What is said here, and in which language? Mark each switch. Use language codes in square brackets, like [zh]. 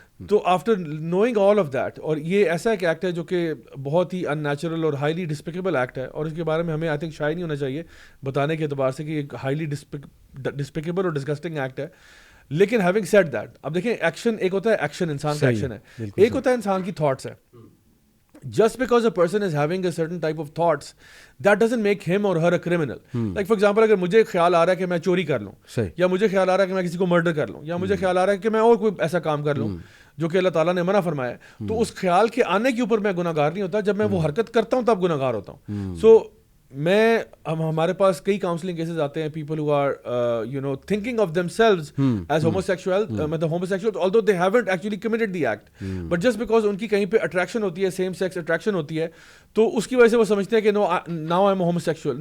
[ur] تو [en] after knowing all of that, [ur] اور یہ ایسا ایک ایکٹ ہے جو کہ بہت ہی ان نیچرل اور ہائیلی ڈسپیکیبل ایکٹ ہے, اور اس کے بارے میں ہمیں آئی تھنک شائع نہیں ہونا چاہیے بتانے کے اعتبار سے کہ یہ ہائیلی ڈسپیکیبل اور ڈسگسٹنگ ایکٹ ہے. لیکن [en] having said that, [ur] اب دیکھیں ایکشن ایک ہوتا ہے, ایکشن انسان کا ایکشن ہے, ایک ہوتا ہے انسان کی تھاٹس ہے. [en] Just because a person is having a certain type of thoughts, that doesn't make him or her a criminal. Like for example, [ur] اگر مجھے خیال آ رہا ہے کہ میں چوری کر لوں, یا مجھے خیال آ رہا ہے کہ میں کسی کو مرڈر کر لوں, یا مجھے خیال آ رہا ہے کہ میں اور کوئی ایسا کام کر لوں جو کہ اللہ تعالیٰ نے منع فرمایا ہے, تو اس خیال کے آنے کے اوپر میں گناہ گار نہیں ہوتا. جب میں وہ حرکت کرتا ہوں تب گناہ گار ہوتا ہوں. سو ہمارے پاس کئی کاؤنسلنگ کیسز آتے ہیں, [en] people who are you know thinking of themselves as homosexual, [ur] مطلب [en] homosexual although they haven't actually committed the act, but just because [ur] ان کی کہیں پہ اٹریکشن ہوتی ہے, سیم سیکس اٹریکشن ہوتی ہے, تو اس کی وجہ سے وہ سمجھتے ہیں کہ [en] No now I am homosexual.